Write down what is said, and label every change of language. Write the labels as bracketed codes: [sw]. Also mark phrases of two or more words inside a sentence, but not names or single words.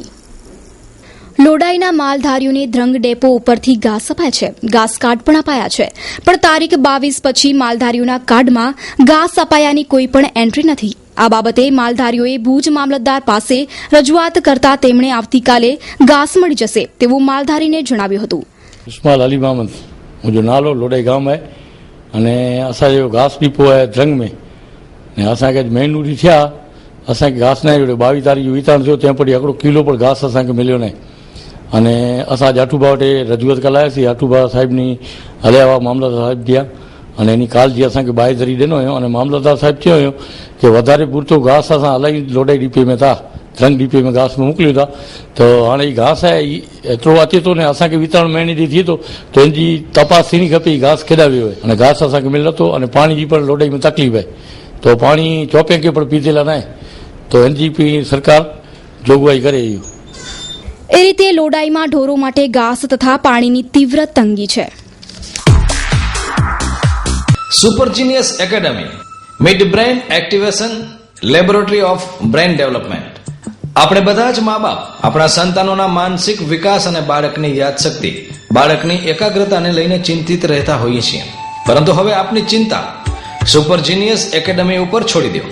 [gu] લોડાઈના માલધારીઓને ધ્રંગ ડેપો ઉપરથી ઘાસ અપાય છે, ઘાસ કાર્ડ પણ અપાયા છે, પણ તારીખ 22 પછી માલધારીઓના કાર્ડમાં ઘાસ અપાયાની કોઈ પણ એન્ટ્રી નથી. આ બાબતે માલધારીઓએ ભુજ મામલતદાર પાસે રજૂઆત કરતા તેમણે આવતીકાલે घास मળી જશે તેવું માલધારીને જણાવ્યું હતું. [kfr] इस्माइल अली मोहम्मद मुंहिंजो नालो लोॾाई गांव आहे अने असांजो घास डिपो आहे ध्रंग में ने असांखे महीनो ॾींहुं थिया असांखे घास न आयो. 22 तारीख़ जो वितरण थियो तंहिं पड़ी हिकिड़ो किलो पण घास असांखे मिलियो न अने असां जाठूबा वटि रजूआत कलायासीं. जाठूबा साहिबनी हलिया हुआ मामलतदार साहिब थिया अने एनी काल जी असांखे बाहिज़री ॾिनो हुयो अने मामलतदार साहिब चयो हुयो कि वधारे पूरतो घास असां इलाही लोॾाई डिपे में था ध्रंग डिपे में घास में मोकिलियो था तो हाणे ही घास आहे एतिरो अचे थो ने असांखे वितरण महीने ॾींहुं थिए थो तो हिनजी तपास थींदी खपे घास केॾा वियो आहे अने घास असांखे मिले नथो अने पाणी जी पण लोॾाई में तकलीफ़ आहे तो पाणी चौपे खे पण पीधेला न आहे तो हिनजी बि सरकार જોગવાઈ કરે. [gu] એ રીતે લોડાઈમાં ઢોરો માટે ઘાસ તથા પાણીની તીવ્ર તંગી છે. [en] Super Genius Academy Mid Brain Activation Laboratory of Brain Development. [gu] આપણે બધા જ મા બાપ આપણા સંતાનોના માનસિક વિકાસ અને બાળકની યાદશક્તિ, બાળકની એકાગ્રતાને લઈને ચિંતિત રહેતા હોઈએ છીએ, પરંતુ હવે આપની ચિંતા સુપર જીનિયસ એકેડમી ઉપર છોડી દો.